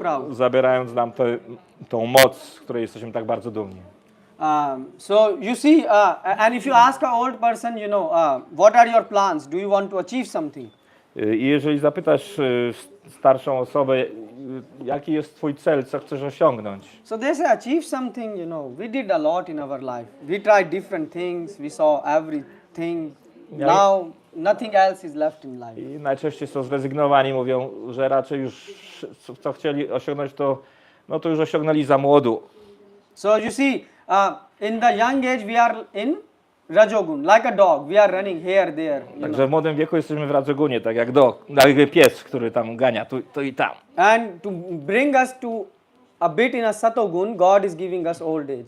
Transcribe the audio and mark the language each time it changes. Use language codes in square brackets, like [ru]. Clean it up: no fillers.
[pl] Zabierając nam tą moc, z której jesteśmy tak bardzo dumni. [en] So you see, and if you ask an old person, what are your plans? Do you want to achieve something? [pl] I jeżeli zapytasz starszą osobę, jaki jest twój cel, co chcesz osiągnąć? [en] So they say achieve something, we did a lot in our life. We tried different things, we saw everything. Now nothing else is left in life. [pl] I najczęściej są zrezygnowani, mówią, że raczej już co chcieli osiągnąć, to już osiągnęli za młodu. [en] So you see, in the young age we are in Rajogun, like a dog, we are running here, there. [pl] Także w młodym wieku jesteśmy w Rajogunie, tak jak pies, który tam gania tu i tam. [en] And to bring us to a bit in a Satogun, God is giving us old age.